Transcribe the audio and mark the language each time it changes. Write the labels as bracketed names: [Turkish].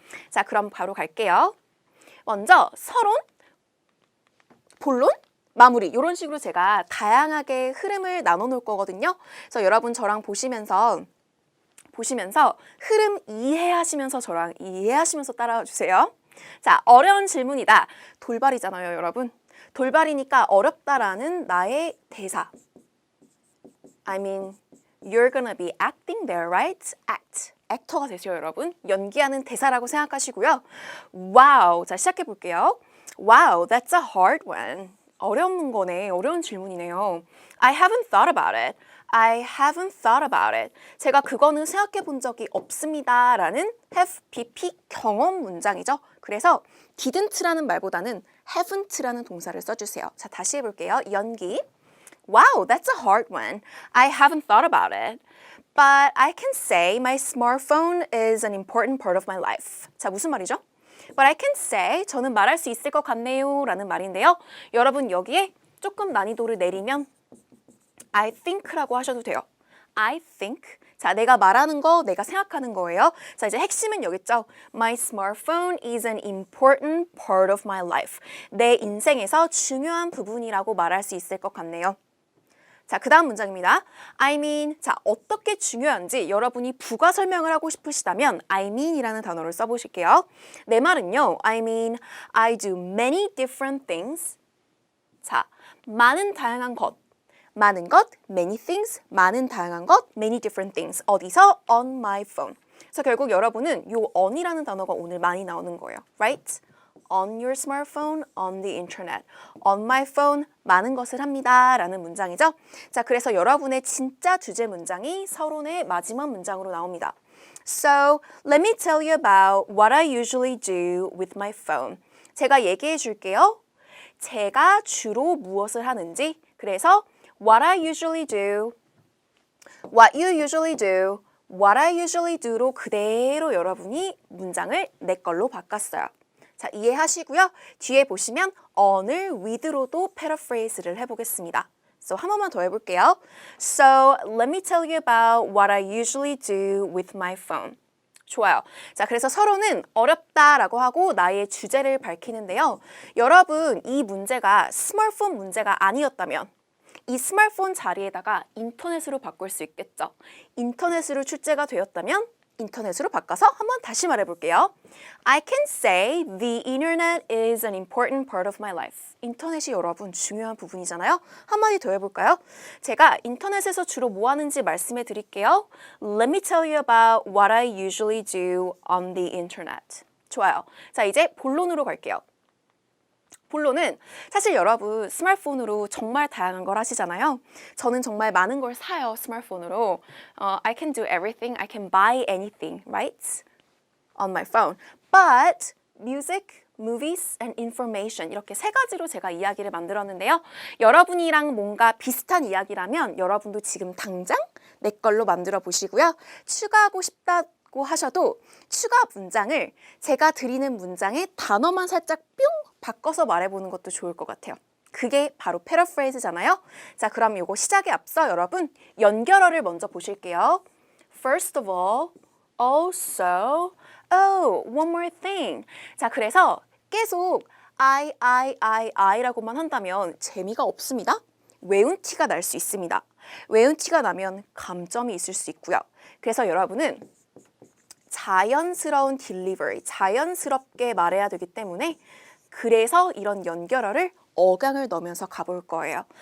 [Korean] 자, 그럼 바로 갈게요. 먼저 서론, 본론, 마무리 이런 식으로 제가 다양하게 흐름을 나눠 놓을 거거든요. 그래서 여러분 저랑 보시면서 흐름 이해하시면서 저랑 이해하시면서 따라와 주세요. 자, 어려운 질문이다. 돌발이잖아요, 여러분. 돌발이니까 어렵다라는 나의 대사. [English] I mean, you're gonna be acting there, right? [Korean] Act. 액터가 되죠, 여러분. 연기하는 대사라고 생각하시고요. [English] Wow. [Korean] 자, 시작해 볼게요. [English] Wow, that's a hard one. [Korean] 어려운 거네. 어려운 질문이네요. [English] I haven't thought about it. I haven't thought about it. [Korean] 제가 그거는 생각해 본 적이 없습니다. 라는 have, BP 경험 문장이죠. 그래서 didn't라는 말보다는 haven't라는 동사를 써주세요. 자, 다시 해볼게요. 연기. [English] Wow, that's a hard one. I haven't thought about it. But I can say my smartphone is an important part of my life. [Korean] 자, 무슨 말이죠? [English] But I can say, [Korean] 저는 말할 수 있을 것 같네요 라는 말인데요. 여러분 여기에 조금 난이도를 내리면 I think라고 하셔도 돼요. [English] I think. [Korean] 자, 내가 말하는 거, 내가 생각하는 거예요. 자, 이제 핵심은 여기 있죠. [English] My smartphone is an important part of my life. [Korean] 내 인생에서 중요한 부분이라고 말할 수 있을 것 같네요. 자, 그 다음 문장입니다. I mean, 자, 어떻게 중요한지 여러분이 부가 설명을 하고 싶으시다면 I mean이라는 단어를 써보실게요. 내 말은요. [English] I mean, I do many different things. [Korean] 자, 많은 다양한 것. 많은 것, many things, 많은 다양한 것, many different things. 어디서? [English] On my phone. [Korean] 그래서 결국 여러분은 요 on이라는 단어가 오늘 많이 나오는 거예요. Right? [English] On your smartphone, on the internet. On my phone, [Korean] 많은 것을 합니다. 라는 문장이죠. 자, 그래서 여러분의 진짜 주제 문장이 서론의 마지막 문장으로 나옵니다. [English] So, let me tell you about what I usually do with my phone. [Korean] 제가 얘기해 줄게요. 제가 주로 무엇을 하는지. 그래서 what I usually do, what you usually do, what I usually do로 그대로 여러분이 문장을 내 걸로 바꿨어요. 자, 이해하시고요. 뒤에 보시면 on을 with로도 paraphrase를 해보겠습니다. So, 한 번만 더 해볼게요. [English] So, let me tell you about what I usually do with my phone. [Korean] 좋아요. 자, 그래서 서로는 어렵다라고 하고 나의 주제를 밝히는데요. 여러분, 이 문제가 스마트폰 문제가 아니었다면 이 스마트폰 자리에다가 인터넷으로 바꿀 수 있겠죠. 인터넷으로 출제가 되었다면 인터넷으로 바꿔서 한번 다시 말해볼게요. [English] I can say the internet is an important part of my life. [Korean] 인터넷이 여러분 중요한 부분이잖아요. 한마디 더 해볼까요? 제가 인터넷에서 주로 뭐 하는지 말씀해 드릴게요. [English] Let me tell you about what I usually do on the internet. [Korean] 좋아요. 자, 이제 본론으로 갈게요. 본론은 사실 여러분 스마트폰으로 정말 다양한 걸 하시잖아요. 저는 정말 많은 걸 사요, 스마트폰으로. [English] I can do everything. I can buy anything, right? On my phone. But music, movies, and information [Korean] 이렇게 세 가지로 제가 이야기를 만들었는데요. 여러분이랑 뭔가 비슷한 이야기라면 여러분도 지금 당장 내 걸로 만들어 보시고요. 추가하고 싶다고 하셔도 추가 문장을 제가 드리는 문장에 단어만 살짝 뿅 바꿔서 말해보는 것도 좋을 것 같아요. 그게 바로 패러프레이즈잖아요. 자, 그럼 요거 시작에 앞서 여러분 연결어를 먼저 보실게요. [English] First of all, also, oh, one more thing. [Korean] 자, 그래서 계속 I라고만 한다면 재미가 없습니다. 외운 티가 날 수 있습니다. 외운 티가 나면 감점이 있을 수 있고요. 그래서 여러분은 자연스러운 딜리버리, 자연스럽게 말해야 되기 때문에 그래서 이런 연결어를 어강을 넣으면서 가볼 거예요.